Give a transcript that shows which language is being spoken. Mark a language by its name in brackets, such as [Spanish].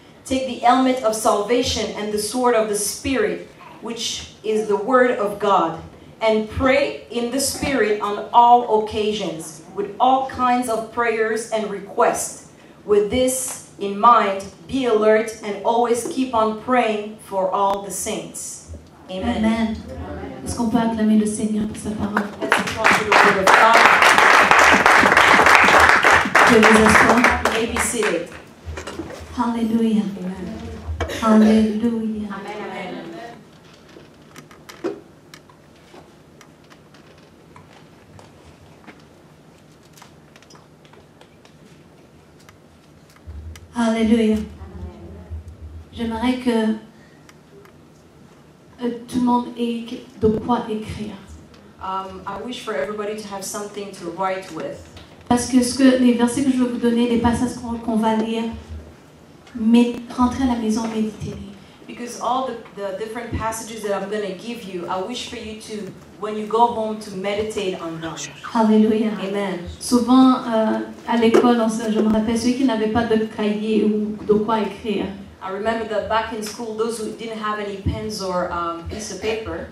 [English] Take the helmet of salvation and the sword of the Spirit, which is the word of God, and pray in the Spirit on all occasions, with all kinds of prayers and requests. With this in mind, be alert and always keep on praying for all the saints. Amen. Amen. [French] Est-ce qu'on peut acclamer le Seigneur pour sa parole? [English] Let's applaud for the word of God. [French] Je vous assois. [English] You may be seated. [French] Alléluia. Alléluia. [English] Amen. [French] Alléluia. J'aimerais que tout le monde ait de quoi écrire. [English] I wish for everybody to have something to write with. [French] Parce que les versets que je vais vous donner, les passages qu'on va lire, rentrez à la maison, méditez-les. [English] Because all the different passages that I'm going to give you, I wish for you to, when you go home, to meditate on them. [French] Alléluia. [English] Amen. [French] Souvent, à l'école, je me rappelle, ceux qui n'avaient pas de cahier ou de quoi écrire, [English] I remember that back in school, those who didn't have any pens or piece of paper,